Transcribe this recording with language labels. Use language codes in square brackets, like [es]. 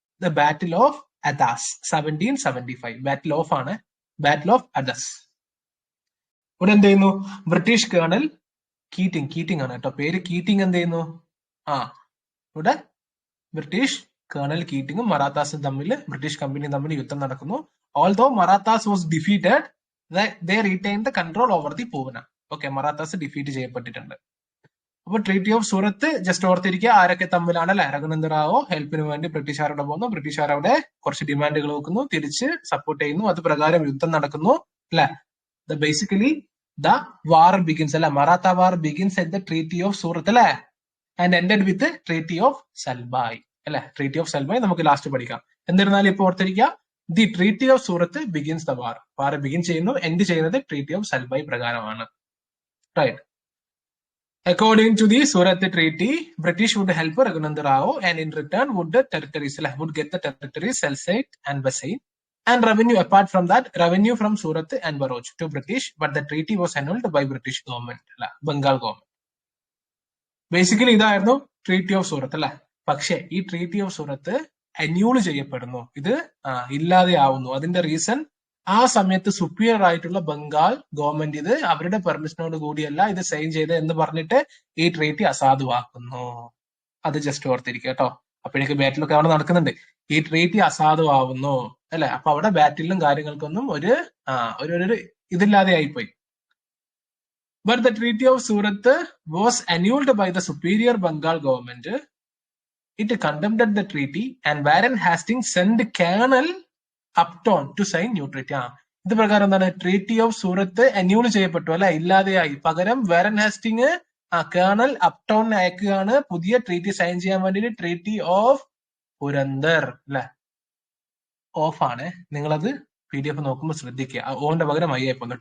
[en] The battle of Adas 1775 battle of ആണ്, battle of Adas. [ml] ഇവിടെ എന്ത് ചെയ്യുന്നു, ബ്രിട്ടീഷ് കേണൽ കീറ്റിംഗ് ആണ് കേട്ടോ പേര്. കീറ്റിംഗ് എന്ത് ചെയ്യുന്നു, ഇവിടെ ബ്രിട്ടീഷ് കേണൽ കീറ്റിംഗും മറാത്താസും തമ്മിൽ, ബ്രിട്ടീഷ് കമ്പനിയും തമ്മിൽ യുദ്ധം നടക്കുന്നു. [en] Although Marathas was defeated, they retained the control over the Poona. [ml] Okay, Marathas defeat ചെയ്യപ്പെട്ടിട്ടുണ്ട്. അപ്പൊ ട്രീറ്റി ഓഫ് സൂറത്ത് ജസ്റ്റ് ഓർത്തിരിക്കുക, ആരൊക്കെ തമ്മിലാണ് അല്ലെ. രഘുനന്ദ റാവോ ഹെൽപ്പിന് വേണ്ടി ബ്രിട്ടീഷുകാരോട് പോകുന്നു, ബ്രിട്ടീഷുകാർ അവിടെ കുറച്ച് ഡിമാൻഡുകൾ വെക്കുന്നു, തിരിച്ച് സപ്പോർട്ട് ചെയ്യുന്നു, അത് പ്രകാരം യുദ്ധം നടക്കുന്നു അല്ലെ. [en] Basically the war begins അല്ലെ. Maratha war begins at the treaty of Surat അല്ലെ, and ended with treaty of Salbai അല്ലെ. [ml] ട്രീറ്റി ഓഫ് സൽബായ് നമുക്ക് ലാസ്റ്റ് പഠിക്കാം. എന്നിരുന്നാലും ഇപ്പൊ ഓർത്തിരിക്കുക, [en] The treaty of Surat begins the war. [ml] War begin ചെയ്യുന്നു, എൻഡ് ചെയ്യുന്നത് ട്രീറ്റി ഓഫ് സൽബായ് പ്രകാരമാണ്. [en] Right. According to the Surat Treaty, British would help Raghunandan Rao and in return would get the territories Selcite and Bassein and revenue. Apart from that, revenue from Surat and Bharuch to British, but the treaty was annulled by British government, Bengal government. [ml] Basically, ഇതായിരുന്നു treaty of സൂറത്ത് അല്ലെ. പക്ഷേ ഈ treaty of സൂറത്ത് അന്യൂൾ ചെയ്യപ്പെടുന്നു, ഇത് ഇല്ലാതെ ആവുന്നു. അതിന്റെ reason, ആ സമയത്ത് സുപ്പീരിയർ ആയിട്ടുള്ള ബംഗാൾ ഗവൺമെന്റ് ഇത് അവരുടെ പെർമിഷനോട് കൂടിയല്ല ഇത് സൈൻ ചെയ്ത് എന്ന് പറഞ്ഞിട്ട് ഈ ട്രീറ്റി അസാധുവാക്കുന്നു. അത് ജസ്റ്റ് ഓർത്തിരിക്കുക കേട്ടോ. അപ്പോഴേക്ക് ബാറ്റിലൊക്കെ അവിടെ നടക്കുന്നുണ്ട്, ഈ ട്രീറ്റി അസാധുവാകുന്നു അല്ലെ. അപ്പൊ അവിടെ ബാറ്റിലും കാര്യങ്ങൾക്കൊന്നും ഒരു ഇതില്ലാതെ ആയിപ്പോയി. [en] But the treaty of Surat was annulled by the superior Bengal government. It condemned the treaty and Warren Hastings sent Colonel Upton to sign new treaty. [ml] ഇത് പ്രകാരം എന്താണ്, ട്രീറ്റി ഓഫ് സൂറത്ത് അന്യൂൾ ചെയ്യപ്പെട്ടു അല്ലെ, ഇല്ലാതെയായി. പകരം വാരൻ ഹാസ്റ്റിംഗ് കേണൽ അപ്ടോണിനെ അയക്കുകയാണ് പുതിയ treaty sign ചെയ്യാൻ വേണ്ടിയിട്ട്. ട്രീറ്റി ഓഫ് പുരന്ദർ അല്ലെ. ഓഫ് ആണ്, നിങ്ങളത് PDF നോക്കുമ്പോൾ ശ്രദ്ധിക്കുക, ഓന്റെ പകരം ഐ ആയിപ്പോന്നു.